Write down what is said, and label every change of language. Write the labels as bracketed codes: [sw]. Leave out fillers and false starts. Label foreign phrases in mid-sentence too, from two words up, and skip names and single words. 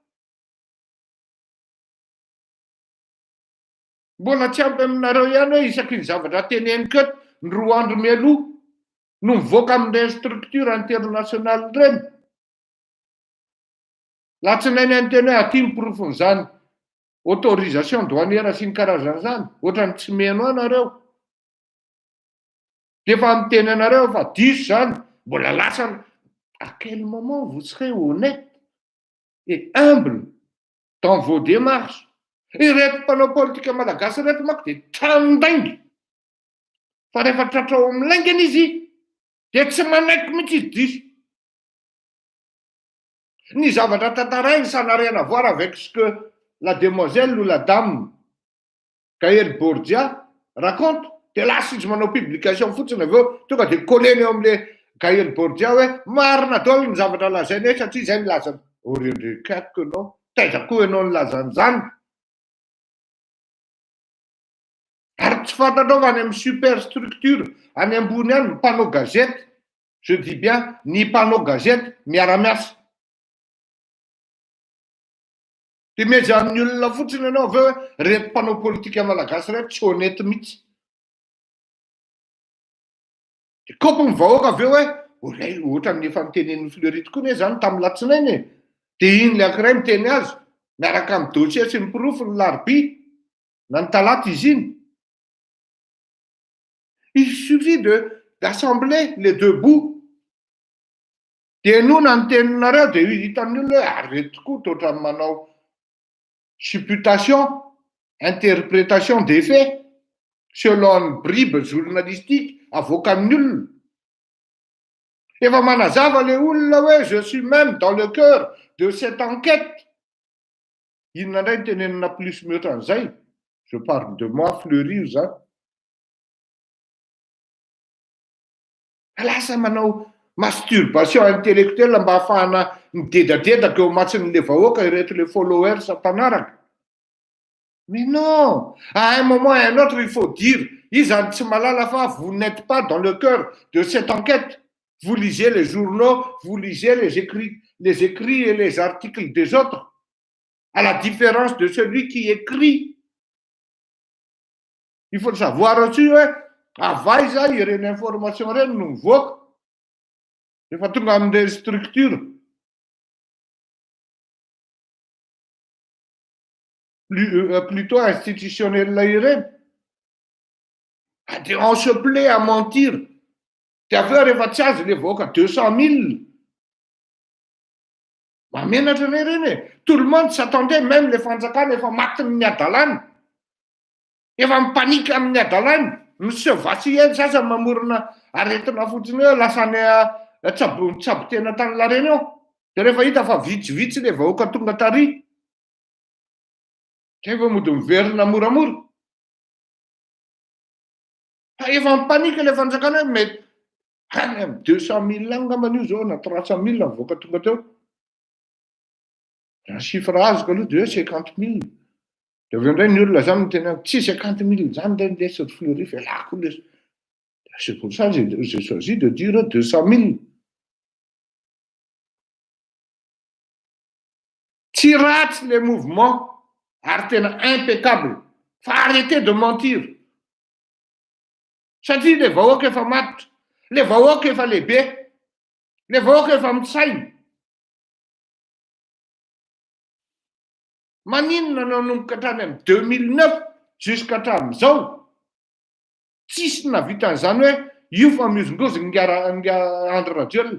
[mg] Mbola tsy ampy aminareo ihany hoe isaky ny zavatra teneniko eto ny 2 andro mialoha no mivoaka amin'ireny [fr] structure internationale [mg] ireny. Latsinainy any teny hoe aty mpirofon'izany [fr] autorisation douanière [mg] sy ny karazan'izany, ohatrany tsy meno anareo. Dia efa miteny anareo fa diso zany, mbola lasa [fr] à quel moment vous serez honnête et humble dans vos démarches. [mg] Ireto mpanao politika malagasy reto manko dia trandaingy. Fa rehefa tratrao amin'ny laingana izy dia tsy manaiky mihitsy izy diso. Ny zavatra tantarainy [fr] Sanariana voir avec ce que la demoiselle ou la dame Gaëlle Borgia raconte, [mg] dia lasa izy manao publication fotsiny avy eo tonga dia colleny eo amin'ilay Gaëlle Borgia hoe marina daholo ny zavatra lazainy hoe satria izay nilazany. Oriendrikako ianao, taiza koa ianao nilazan'izany. Ary tsy fantatrao fa any amin'ny superstructure any ambony any ny mpanao gazety, [fr] je dis bien [mg] ny mpanao gazety miara-miasa. Dia meza amin'ny olona fotsiny ianao avy eo hoe reto mpanao politika malagasy reto tsy honnête mihitsy. Dia kaopy ny vahoaka avy eo hoe ilay ohatran'ny efa nitenen'ny Fleury tokoa ne zany tamin'ny latsinainy. Dia iny le ankiray miteny azy miaraka amin'ny dossier sy ny pirofo ny larobia na ny talata izy iny. [fr] Il suffit d'assembler les deux bouts. [mg] Dia nona ny teninareo dia hitan'ny olona hoe areto tokoa totra manao supputation, [fr] interprétation des faits selon une bribe journalistique [mg] avoakan'ny olona. Efa manazava le olona hoe [fr] je suis même dans le cœur de cette enquête. [mg] Inona indray ny tenenina plus mihoatra an'izay? [fr] Je parle de moi, [mg] Fleury io zany. Lasa manao [fr] masturbation intellectuelle [mg] mba ahafahana midedadedaka eo matsin'le vahoaka ireto le followers mpanaraka. [fr] Mais non, à un moment et à un autre il faut dire, [mg] izy zany tsy malala fa [fr] vous n'êtes pas dans le cœur de cette enquête. Vous lisez les journaux, vous lisez les écrits et les articles des autres, à la différence de celui qui écrit. Il faut le savoir aussi, ouais. [mg] Avay zay ireny information reny no mivoaka. Efa tonga amin'ilay [fr] structure plutôt institutionnelle [mg] ireny. [fr] Dia on se plaît à mentir. [mg] Dia avy eo rehefa tsy azy le vahoaka 200 000. Mamenatra anay reny e. [fr] Tout le monde s'attendait, même les [mg] fanjakana efa matiny ny adalàna. Efa mipanika amin'ny adalàna. Monsieur Vassien sasa mamorona aretina fotsiny hoe lasa ny tsabo-tena tany lareny eo. Dia rehefa hita fa vitsivitsy le vahoaka tonga tary. Efa mody miverina moramora. Efa mipanika le fanjakana hoe mety any amin'ny 200 000 any ngambany io zao na 300 000 mivoaka tonga teo. Raha chiffre azoko aloha dia hoe 50 000. Dia avy eo indray ny olona zany miteny tsy 50 000 zany indray lesy Fleury velako lesy. [fr] C'est pour ça que j'ai choisi de dire 200 000. [mg] Tsy ratsy le mouvement ary tena impeccable. [fr] Fa arrêtez de mentir. [mg] Satria le vahoaka efa matotra, le vahoaka efa lehibe, le vahoaka efa mitsaina. Maninona nanomboka hatrany amin'ny 2009 jusqu'à hatramin'izao. Tsisy navita an'izany hoe io fa miozongozony ny Andry Rajoelina.